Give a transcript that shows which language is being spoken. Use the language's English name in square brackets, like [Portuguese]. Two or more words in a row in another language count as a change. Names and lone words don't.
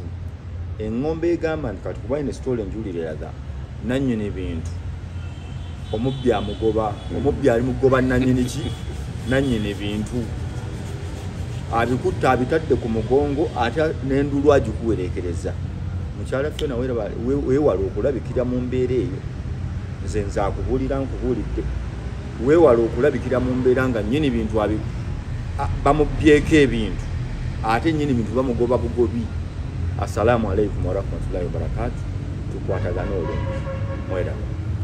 [Ganda] Eŋŋombe egamba nti kati kuba ine sitole enjulire eraga nannyini bintu omubbi amugoba omubbi ali mugoba nannyini ki nannyini bintu abikutta abitadde ku mugongo ate n'endulu agikuwerekereza. Mukyala Fiona weewala okulabikira mu mbeera eyo. Nze nza akubuulira nkubuulidde weewala okulabikira mu mbeera nga nnyini bintu bamubyeko ebintu ate nnyini bintu bamugoba bugobi. [Arabic] السلام عليكم ورحمة الله وبركاته. [Ganda] Tukwatagana olwo. Mwera.